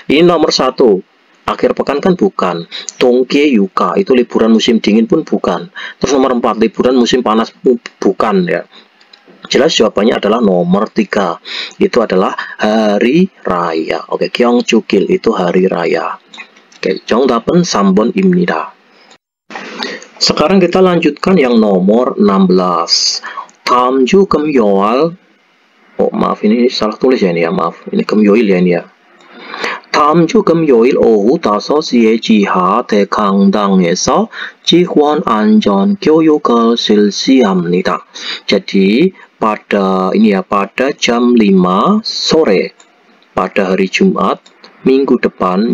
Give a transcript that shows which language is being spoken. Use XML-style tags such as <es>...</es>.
<id>Ini nomor 1, akhir pekan kan bukan.</id> <ko>동계휴가</ko> <id>itu liburan musim dingin pun bukan. Terus nomor 4 liburan musim panas bukan ya. Jelas jawabannya adalah nomor 3, itu adalah hari raya. Oke, Gyeongchukil itu hari raya.</id> <ko>Oke, 정답은 3번입니다.</ko> <id>Sekarang kita lanjutkan yang nomor 16.</id> <ko>다음 주 금요일,</ko> <id>oh maaf ini salah tulis ya ini ya, maaf ini</id> <ko>금요일</ko> <id>ya ini ya.</id> <ko>다음 주 금요일 오후 5시에 지하 대강당에서 직원 안전 교육을 실시합니다.</ko> <id>Jadi pada ini ya, pada jam 5 sore pada hari Jumat minggu depan.</id>